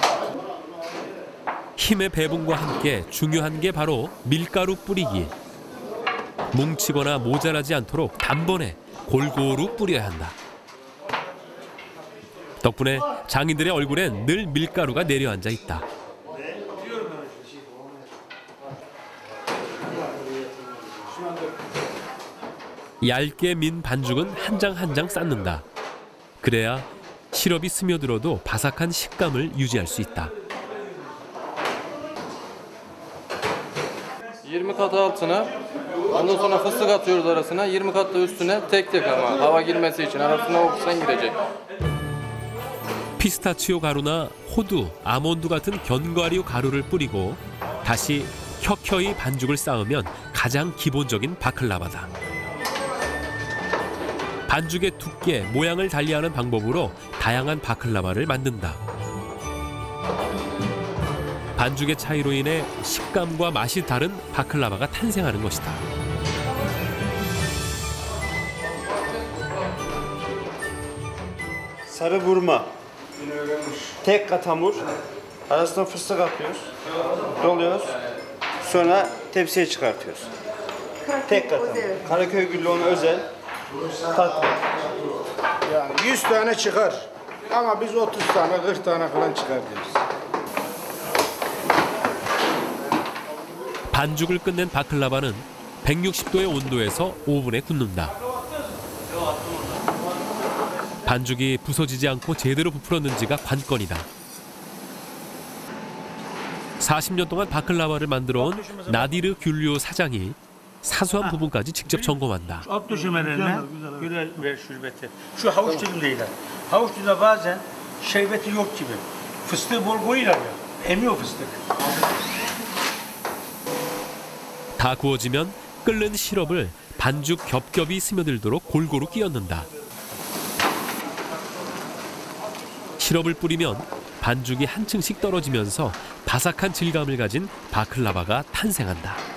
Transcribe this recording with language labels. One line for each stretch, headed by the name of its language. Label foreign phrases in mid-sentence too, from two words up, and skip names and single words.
Korean: 힘의 배분과 함께 중요한 게 바로 밀가루 뿌리기. 뭉치거나 모자라지 않도록 단번에 골고루 뿌려야 한다. 덕분에 장인들의 얼굴엔 늘 밀가루가 내려앉아 있다. 얇게 민 반죽은 한 장 한 장 쌓는다. 그래야 시럽이 스며들어도 바삭한 식감을 유지할 수 있다.
Turkish: 20 kat altına, ondan sonra fıstık atıyoruz arasına, 20 kat da üstüne tek tek ama hava girmesi için arasına oksijen girecek.
Korean: 피스타치오 가루나 호두, 아몬드 같은 견과류 가루를 뿌리고 다시 켜켜이 반죽을 쌓으면 가장 기본적인 바클라바다. 반죽의 두께, 모양을 달리하는 방법으로 다양한 바클라바를 만든다. 반죽의 차이로 인해 식감과 맛이 다른 바클라바가 탄생하는 것이다.
Turkish: Sarı vurma. Tek kat hamur. Arasına fıstık atıyoruz. Doluyoruz. Sonra tepsiye çıkartıyoruz. Tek kat hamur. Karaköy Güllüoğlu özel tatlı. Yani 100 tane çıkar. Ama biz 30 tane, 40 tane falan çıkar diyoruz.
Korean: 반죽을 끝낸 바클라바는 160도의 온도에서 오븐에 굽는다. 반죽이 부서지지 않고 제대로 부풀었는지가 관건이다. 40년 동안 바클라바를 만들어온 나디르 귤리오 사장이 사소한 부분까지 직접 점검한다.
Turkish: Alt döşemelerine göre ver şerbeti. Şu havuç dilimleriyle. Havuç dilimde bazen şerbeti yok gibi. Fıstığı bol koyuyorlar ya. Emiyor fıstık.
Korean: 다 구워지면 끓는 시럽을 반죽 겹겹이 스며들도록 골고루 끼얹는다. 시럽을 뿌리면 반죽이 한 층씩 떨어지면서 바삭한 질감을 가진 바클라바가 탄생한다.